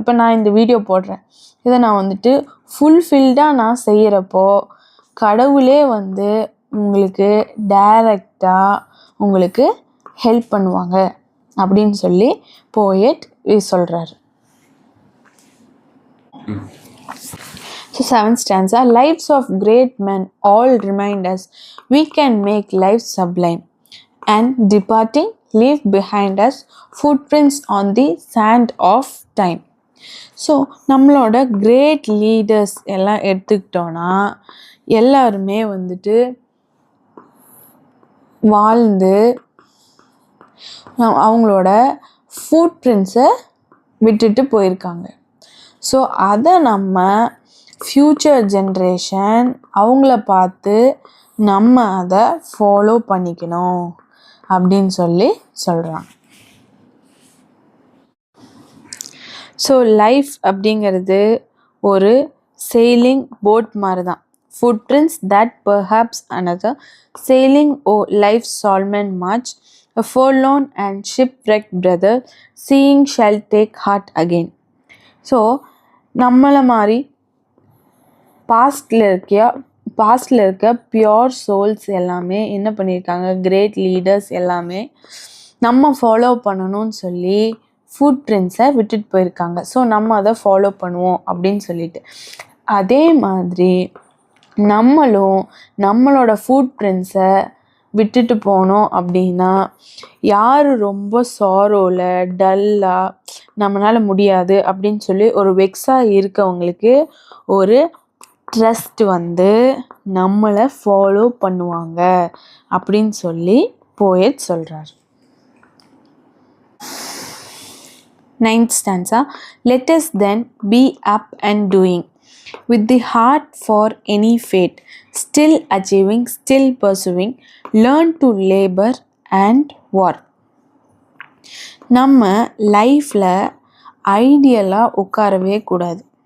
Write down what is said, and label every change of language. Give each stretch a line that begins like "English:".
Tamil: இப்போ நான் இந்த வீடியோ போடுறேன், இதை நான் வந்துட்டு ஃபுல்ஃபில்டாக நான் செய்கிறப்போ கடவுளே வந்து உங்களுக்கு டைரக்டாக உங்களுக்கு ஹெல்ப் பண்ணுவாங்க அப்படின்னு சொல்லி போயட் சொல்கிறாரு.
English: So 7th stanza, lives of great men all remind us we can make life sublime, and departing leave behind us footprints on the sand of time.
Tamil: So நம்மளோட கிரேட் லீடர்ஸ் எல்லாம் எடுத்துக்கிட்டோன்னா எல்லாருமே வந்துட்டு வாழ்ந்து அவங்களோட ஃபுட் பிரிண்ட்ஸை விட்டுட்டு போயிருக்காங்க. ஸோ அதை நம்ம ஃப்யூச்சர் ஜென்ரேஷன் அவங்கள பார்த்து நம்ம அதை ஃபாலோ பண்ணிக்கணும் அப்படின்னு சொல்லி சொல்கிறாங்க. ஸோ லைஃப் அப்படிங்கிறது ஒரு செயிலிங் போட் மாதிரி தான்.
English: Footprints that perhaps another sailing o'er life's solemn march, a forlorn and shipwrecked brother seeing shall take heart again.
Tamil: So நம்மளை மாதிரி பாஸ்டில் இருக்க பியோர் சோல்ஸ் எல்லாமே என்ன பண்ணியிருக்காங்க, கிரேட் லீடர்ஸ் எல்லாமே நம்ம ஃபாலோ பண்ணணும்னு சொல்லி ஃபுட் பிரிண்ட்ஸை விட்டுட்டு போயிருக்காங்க. ஸோ நம்ம அதை ஃபாலோ பண்ணுவோம் அப்படின்னு சொல்லிட்டு, அதே மாதிரி நம்மளும் நம்மளோட ஃபுட் பிரிண்ட்ஸை விட்டுட்டு போனோம் அப்படின்னா யார் ரொம்ப சாரோவில் டல்லாக நம்மளால் முடியாது அப்படின்னு சொல்லி ஒரு வெக்ஸாக இருக்கவங்களுக்கு ஒரு ட்ரஸ்ட் வந்து நம்மளை ஃபாலோ பண்ணுவாங்க அப்படின்னு சொல்லி போயட் சொல்கிறார்.
English: 9th stanza, let us then be up and doing with the heart for any fate, still achieving, still pursuing, learn to labor and work.
Tamil: நம்ம லைஃப்பில் ஐடியலாக உட்காரவே கூடாது.